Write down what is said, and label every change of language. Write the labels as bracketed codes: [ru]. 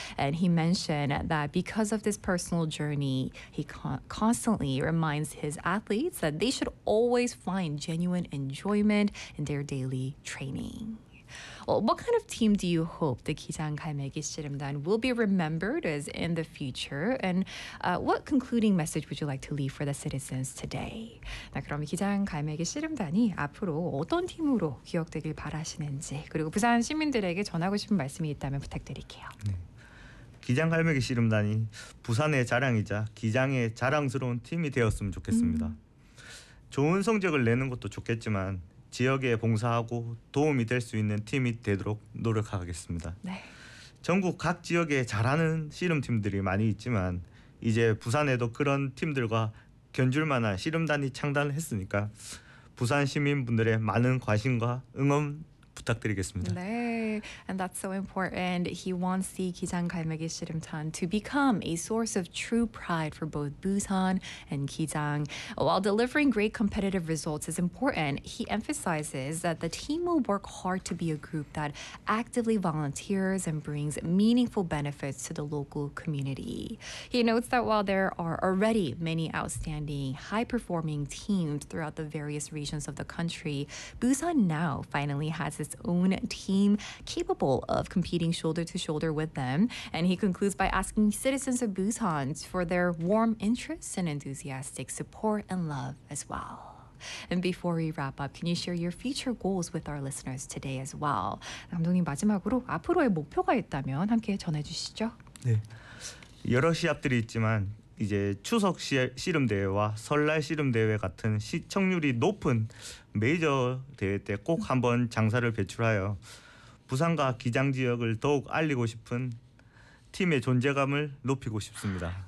[en] And he mentioned that because of this personal journey, he constantly reminds his athletes that they should always find genuine enjoyment in their daily training. Well, what kind of team do you hope the Gijang Galmegi Sirimdan will be remembered as in the future? And what concluding message would you like to leave for the citizens today? [ko] 자, 그럼 기장 갈매기 씨름단이 앞으로 어떤 팀으로 기억되길 바라시는지 그리고 부산 시민들에게 전하고 싶은 말씀이 있다면 부탁드릴게요. 네. 기장 갈매기 씨름단이 부산의 자랑이자 기장의 자랑스러운 팀이 되었으면 좋겠습니다. 좋은 성적을 내는 것도 좋겠지만 지역에 봉사하고 도움이 될 수 있는 팀이 되도록 노력하겠습니다. 네. 전국 각 지역에 잘하는 씨름팀들이 많이 있지만 이제 부산에도 그런 팀들과 견줄만한 씨름단이 창단을 했으니까 부산 시민분들의 많은 관심과 응원 부탁드리겠습니다. [en] 네. And that's so important. He wants the Gijang Galmegi Sirimdan to become a source of true pride for both Busan and Gijang. While delivering great competitive results is important, he emphasizes that the team will work hard to be a group that actively volunteers and brings meaningful benefits to the local community. He notes that while there are already many outstanding, high-performing teams throughout the various regions of the country, Busan now finally has its own team capable of competing shoulder to shoulder with them. And he concludes by asking citizens of Busan for their warm interest and enthusiastic support and love as well. And before we wrap up, can you share your future goals with our listeners today as well? [ko] 감독님 마지막으로 앞으로의 목표가 있다면 함께 전해주시죠. 네, 여러 시합들이 있지만 이제 추석 씨름대회와 설날 씨름대회 같은 시청률이 높은 메이저 대회 때 꼭 한번 장사를 배출하여 부산과 기장 지역을 더욱 알리고 싶은 팀의 존재감을 높이고 싶습니다.